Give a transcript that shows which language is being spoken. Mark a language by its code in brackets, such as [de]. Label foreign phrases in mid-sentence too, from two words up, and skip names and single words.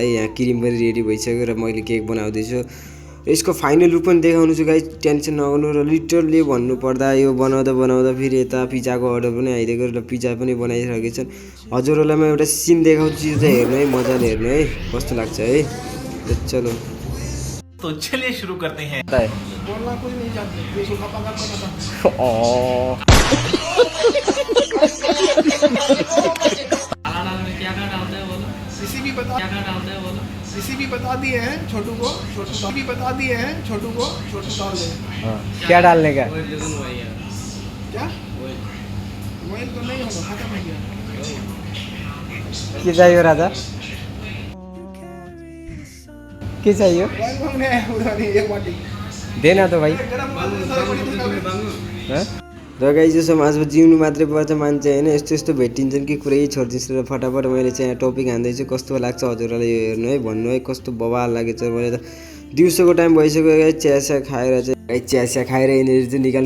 [ne] यहाँ क्रिम पनि रेडी भइसक्यो र मैले केक बनाउँदैछु। यसको [en] final look [ne] पनि देखाउनु छु गाइज, टेन्सन नगर्नु। र लिटरली भन्नुपर्दा यो बनाउँदा फेरि यता पिज्जाको अर्डर पनि आइदिएको र पिज्जा पनि बनाइसकेको छ। हजुरहरूलाई म एउटा सिन देखाउँछु, यो चाहिँ हेर्नु है, मजाले हेर्नु है कस्तो लाग्छ है। [hi] चलो तो चलिए शुरू करते हैं। बोलना कुछ नहीं चाहते, ये सूखा पका खाना था। क्या डालते हैं बोलो, रेसिपी बता, क्या डालते हैं बोलो। रेसिपी बता दिए हैं छोटू को, छोटू भी बता दिए हैं छोटू को, छोटू डाल दे। क्या डालने का? क्या ऑयल तो नहीं होगा, खत्म है क्या? के चाहिए राजा, के चाहिए? ऑयल मांगने आया उधर एक बाटी देना तो भाई। गरम [ne] र गाइज यो समाजमा जिउनु मात्रै पर्छ मान्छे होइन, यस्तो यस्तो भेटिन्छन् कि कुरै छोडिदिन्छु। र फटाफट मैले चाहिँ यहाँ टपिक हान्दैछु, कस्तो लाग्छ हजुरलाई यो हेर्नु है, भन्नु है कस्तो बवाल लागेछ। मैले त दिउँसोको टाइम भइसक्यो गाइज, चिया खाएर चाहिँ चिया खाएर यिनीहरू चाहिँ निकाल्नु।